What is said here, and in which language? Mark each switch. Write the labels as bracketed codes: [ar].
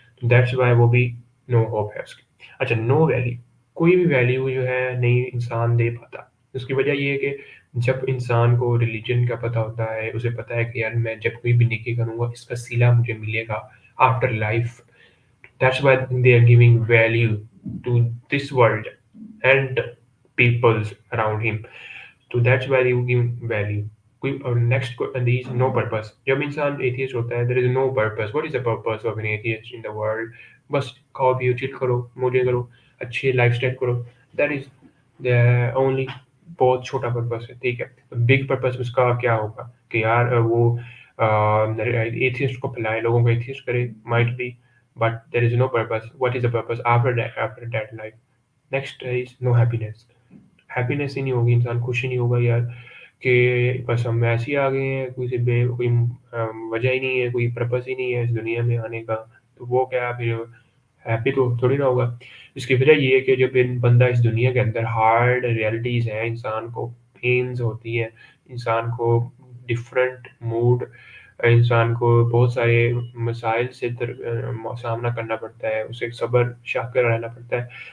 [hi] तो [en] that's why [hi] वो भी नो होप है उसकी। अच्छा, नो वैल्यू, कोई भी वैल्यू जो है नहीं इंसान दे पाता। उसकी वजह ये है कि जब इंसान को रिलीजन का पता होता है, उसे पता है कि यार मैं जब कोई भी नेकी करूँगा इसका सिला मुझे मिलेगा after life. [en] That's why they are giving value to this world and peoples around him. So that's why they give value. [hi] कोई और next [en] there is no purpose. [hi] जब इंसान एथियस्ट होता है [en] there is no purpose. What is the purpose of an atheist in the world? [hi] बस खाओ पियो chill करो मौजें करो अच्छी लाइफ स्टाइल करो, [en] that is the only [hi] बहुत छोटा पर्पस है, ठीक है। बिग पर्पस उसका क्या होगा कि यार वो एथियस्ट को फैलाए, लोगों को एथियस्ट करे, might be, [en] but there is no purpose. What is the purpose after that, after that life? Next is no happiness. [hi] Happiness ही नहीं होगी, इंसान खुश ही नहीं होगा यार कि बस हम ऐसे ही आ गए हैं, कोई वजह ही नहीं है, कोई पर्पस ही नहीं है इस दुनिया में आने का, तो वो क्या फिर हैप्पी तो थोड़ी ना होगा। इसकी वजह ये है कि जब बंदा इस दुनिया के अंदर हार्ड रियलिटीज़ हैं, इंसान को पेन्स होती हैं, इंसान को डिफरेंट मूड, इंसान को बहुत सारे मसाइल से सामना करना पड़ता है, उसे सब्र शाकर रहना पड़ता है।